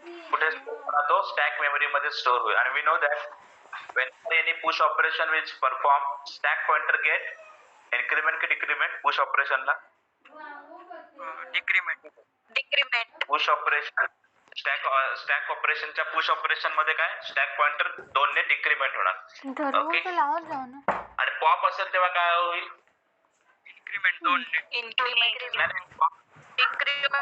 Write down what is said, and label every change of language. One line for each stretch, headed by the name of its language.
Marathi: कुठे तो stack memory मध्ये स्टोअर होईल.
English: आणि we know that when any push operation is performed, stack pointer get increment की decrement? push operation ला
Marathi: डिक्रीमेंट. पुश ऑपरेशन स्टॅक ऑपरेशनच्या पुश ऑपरेशन मध्ये काय? स्टॅक पॉइंटर 2 ने डिक्रीमेंट होणार. ओके, आणि पॉप असेल तेव्हा काय होईल? इन्क्रीमेंट 2.